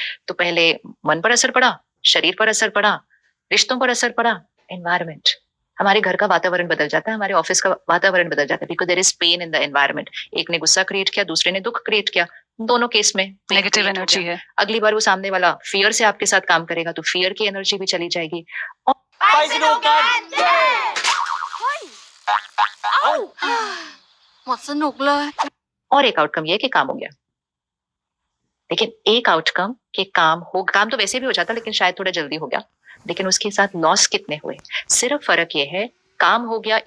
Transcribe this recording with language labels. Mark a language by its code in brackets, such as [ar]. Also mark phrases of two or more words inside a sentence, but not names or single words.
[hi] तो पहले मन पर असर पड़ा, शरीर पर असर पड़ा, रिश्तों पर असर पड़ा, एनवायरमेंट, हमारे घर का वातावरण बदल जाता है, हमारे ऑफिस का वातावरण बदल जाता है, [en] because there is pain in the environment. [hi] एक ने गुस्सा क्रिएट किया, दूसरे ने दुख क्रिएट किया, दोनों केस में pain नेगेटिव create हो एनर्जी गया। है। अगली बार वो सामने वाला फियर से आपके साथ काम करेगा तो फियर की एनर्जी भी चली जाएगी। [th] ไปสนุกกันเย้ หมดสนุกเลย [hi] और एक आउटकम ये है कि काम हो गया। लेकिन एक आउटकम कि काम तो वैसे भी हो जाता, लेकिन शायद थोड़ा जल्दी हो गया, लेकिन उसके साथ लॉस कितने हुए। सिर्फ फर्क ये है काम हो गया